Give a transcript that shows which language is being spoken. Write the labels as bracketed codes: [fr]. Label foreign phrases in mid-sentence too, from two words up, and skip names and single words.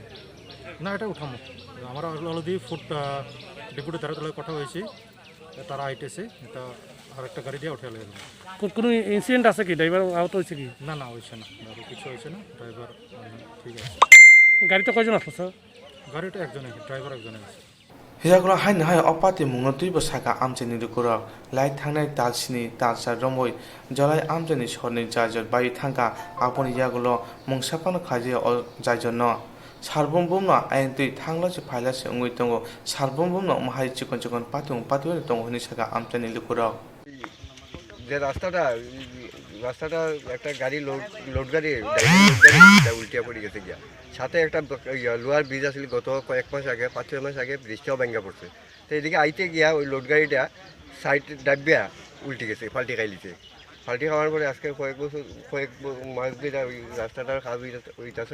[bn] না, এটা উঠামো আমরা অলরেডি [en] food deputy [bn] তারা কথা হয়েছি, তারা আইটেছে এটা আর একটা গাড়ি দিয়ে উঠে গেল। কোনো ইনসিডেন্ট আছে কি? ড্রাইভার আহত হয়েছে কি? না না, হয়েছে না, গাড়ি কিছু হয়েছে না, ড্রাইভার ঠিক আছে। গাড়িতে কয়জন আসলো স্যার? গাড়িটা একজনে, ড্রাইভার একজনে আছে। [trp] Hiyakulo hain hai opati mungno tuibo saka amcheni rukuro lai thangnai talsini talsa romoi jalai amcheni shorni jajor bai thangka aponi yagulo mungsapano khaje o jaijonno sarbum bumno ain tui thanglo se phaila se ungui tongo sarbum bumno mahai chikon chikon patung patuni tongo hini saka amcheni rukuro [bn] যে রাস্তাটা একটা গাড়ি লোড গাড়ি উল্টিয়া পড়ে গেছে গিয়া সাথে একটা লোহার ব্রিজ আসলে গত কয়েক মাস আগে 5-6 মাস আগে ব্রিজটাও ভেঙে পড়ছে তো এদিকে আইতে গিয়া ওই লোড গাড়িটা সাইড ডাবিয়া উল্টে গেছে পাল্টি খাইলিছে পাল্টি খাওয়ার পরে আজকে কয়েক মাস ধরে ওই রাস্তাটার কাজ হইতাছে